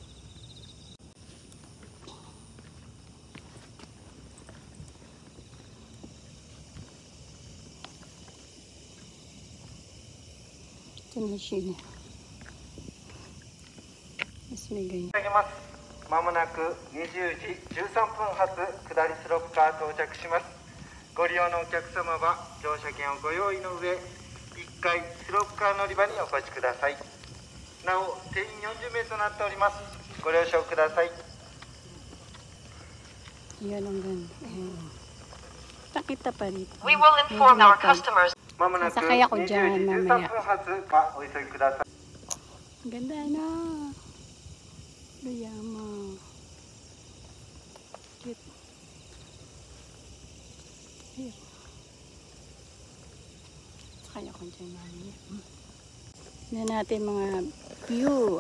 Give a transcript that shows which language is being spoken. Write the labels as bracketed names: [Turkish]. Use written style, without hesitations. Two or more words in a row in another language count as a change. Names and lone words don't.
[Filipino] Ito na siya. Mas may ganyan. [Japanese] まもなく20時13分発下りスロープカー到着します。ご利用のお客様は乗車券をご用意の上、1階スロープカー乗り場にお越しください。なお、定員40名となっております。ご了承ください。 [Filipino] Yan ang ganda. Nakita pa rito. [English] We will inform our customers. [Japanese] まもなく [Filipino] Sasakay ako [Japanese] 20 [Filipino] dyan [Japanese] 時13 [Filipino] mamaya. [Japanese] 分発はお急ぎください。 [Filipino] Ganda na. Yamam. Cute. Ayan. Sakay ako dyan mamaya. Tignan natin mga view.